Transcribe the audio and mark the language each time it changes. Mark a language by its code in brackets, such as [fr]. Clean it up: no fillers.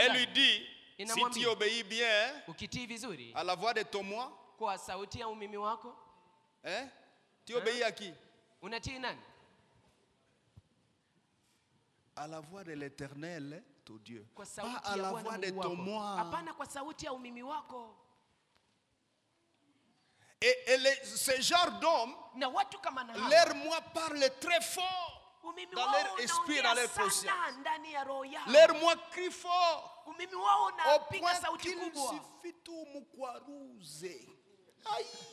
[fr] Elle lui dit, si tu obéis bien, [sw] ukitii vizuri, [fr] à la voix de ton moi, [sw] kwa sauti ya umimi wako, [fr] eh? Tu obéis à qui? [sw] Unatii nani? [fr] À la voix de l'Éternel, ton Dieu. [sw] Kwa sauti [fr] pas à la voix de ton moi. [sw] Apana kwa sauti ya umimi wako. [fr] ce genre d'hommes, leur moi parle très fort dans leur esprit, dans leur conscience. Leur moi crie fort au point qu'il suffit tout m'ouarouze. Aïe!